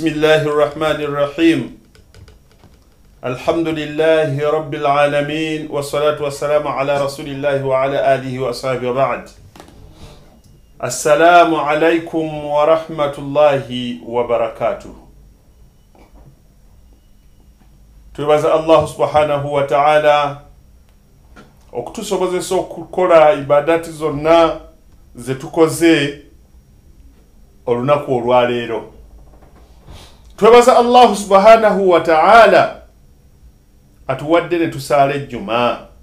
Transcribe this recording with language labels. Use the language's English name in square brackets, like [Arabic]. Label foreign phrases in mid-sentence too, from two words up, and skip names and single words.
[Arabic] الله الرحمن الرحيم الحمد لله رب العالمين والصلاة والسلام على رسول الله وعلى آله وأصحابه وبعد السلام عليكم ورحمة الله وبركاته. [Ganda] Tubaza Allah [Arabic] سبحانه وتعالى [Ganda] okutusobozesa okukola ibadati zonna zetukoze olunaku olwaleero. Twebaza Allah [Arabic] سبحانه وتعالى [Ganda] atuwadde ne tusaala ejjuma.